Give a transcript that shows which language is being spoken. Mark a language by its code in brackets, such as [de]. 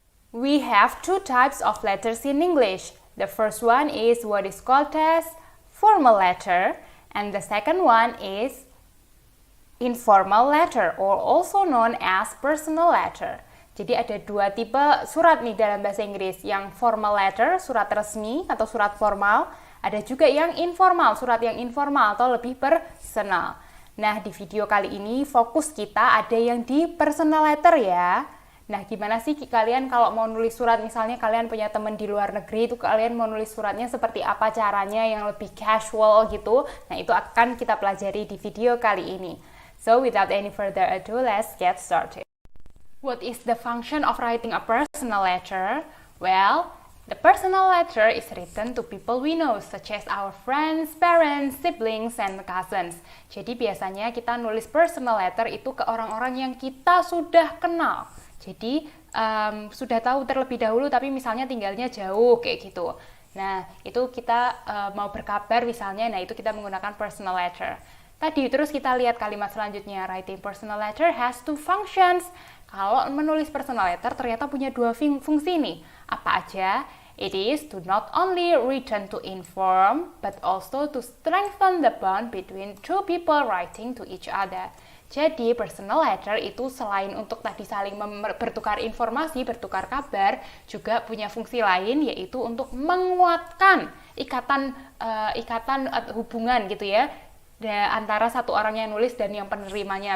[en] We have two types of letters in English. The first one is what is called as formal letter, and the second one is informal letter, or also known as personal letter. [id] Jadi ada dua tipe surat nih dalam bahasa Inggris, yang formal letter, surat resmi atau surat formal, ada juga yang informal, surat yang informal atau lebih personal. Nah, di video kali ini fokus kita ada yang di personal letter ya. Nah, gimana sih kalian kalau mau nulis surat, misalnya kalian punya teman di luar negeri, itu kalian mau nulis suratnya seperti apa caranya yang lebih casual gitu. Nah, itu akan kita pelajari di video kali ini. [en] So, without any further ado, let's get started. What is the function of writing a personal letter? Well, the personal letter is written to people we know, such as our friends, parents, siblings, and cousins. [id] Jadi biasanya kita nulis personal letter itu ke orang-orang yang kita sudah kenal. Jadi sudah tahu terlebih dahulu, tapi misalnya tinggalnya jauh kayak gitu. Nah, itu kita mau berkabar misalnya, nah itu kita menggunakan personal letter. Tadi terus kita lihat kalimat selanjutnya, [en] writing personal letter has two functions. [id] Kalau menulis personal letter ternyata punya dua fungsi nih. Apa aja? [en] It is to not only written to inform, but also to strengthen the bond between two people writing to each other. [id] Jadi personal letter itu selain untuk tadi saling bertukar informasi, bertukar kabar, juga punya fungsi lain yaitu untuk menguatkan ikatan hubungan gitu ya antara satu orang yang nulis dan yang penerimanya.